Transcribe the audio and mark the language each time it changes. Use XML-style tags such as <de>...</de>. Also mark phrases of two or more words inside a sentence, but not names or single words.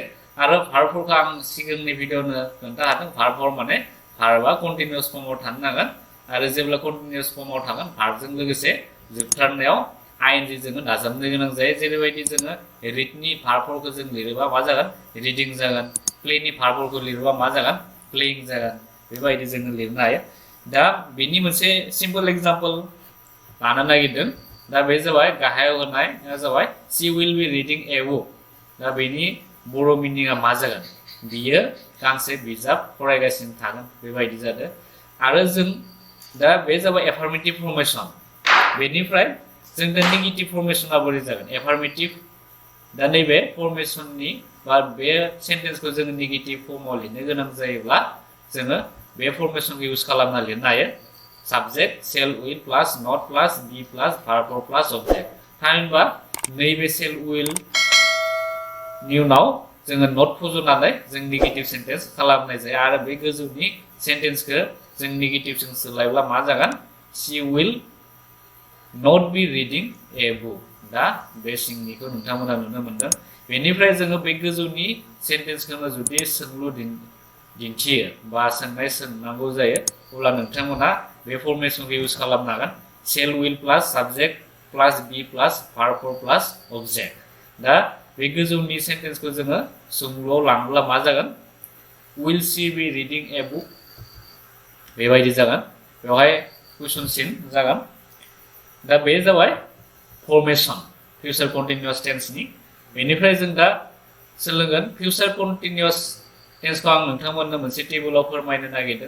<brx>आरो भार्ब फरखौ आं सिगांनि भिडिअनो खोन्थाखादों, भार्ब फर माने भार्बआ कन्टिन्युअस फर्मआव थानो नांगोन आरो जेब्ला कन्टिन्युअस फर्मआव थागोन भार्बजों लोगोसे जोबथारनायाव आइएनजि जोङो दाजाबनो गोनां जायो। जेरैबायदि जोङो रिडनि भार्ब फरखौ जों लिरोबा मा जागोन? रिडिं जागोन। प्लेनि भार्ब फरखौ लिरोबा मा जागोन? प्लेइंग जागोन। बेबायदि जोङो लिरनो हायो। दा बेनि मोनसे</brx> <en>simple example</en> <brx>लानो नागिरदों। दा बे जाबाय गाहायाव होनाय जाबाय</brx> <en>she will be reading a book.</en> <brx>दा बेनि बर' मिनिंआ मा जागोन? बियो गांसे बिजाब फरायगासिनो थागोन, बेबायदि जादों। आरो जों दा बे जाबाय</brx> <en>affirmative formation.</en> <brx>बेनिफ्राय जों दा नेगेटिभ फर्मेशना बोरै जागोन? एफार्मेटिभ दा नैबे फर्मेशननि बा बे सेन्टेन्सखौ जोङो नेगेटिभ फर्मआव लिरनो गोनां जायोब्ला जोङो बे फर्मेशनखौ इउज खालामना लिरनो हायो।</brx> <en>subject shall will plus not plus be plus verb for plus object.</en> <brx>थामहिनबा नैबे सेल विलनि उनाव जोङो नट फज'नानै जों</brx> <en>negative sentence</en> <brx>खालामनाय जायो आरो बे गोजौनि सेन्टेन्सखौ जों नेगेटिभजों सोलायब्ला मा जागोन?</brx> <en>She will not be reading a book.</en> <brx>दा बे सिंनिखौ नोंथांमोना नुनो मोनदों। बेनिफ्राय जोङो बे गोजौनि सेन्टेन्सखौनो जुदि सोंलु दिन्थियो बा सोंनाय सोंनांगौ जायो, अब्ला नोंथांमोना बे फर्मेशनखौ इउज खालामनो हागोन।</brx> <en>shall will plus subject plus be plus verb for plus object.</en> <brx>दा बे गोजौनि सेन्टेन्सखौ जोङो सोंलुआव लाङोब्ला मा जागोन?</brx> <en>Will she be reading a book,</en> <brx>बेबायदि जागोन। बेवहाय कुइसन सिन जागोन। दा बे जाबाय</brx> <en>formation future continuous</en> <brx>टेन्सनि। बेनिफ्राय जों दा सोलोंगोन</brx> <en>future continuous</en> <brx>टेन्सखौ आं नोंथांमोननो मोनसे टेबोलाव फोरमायनो नागिरदों।</brx>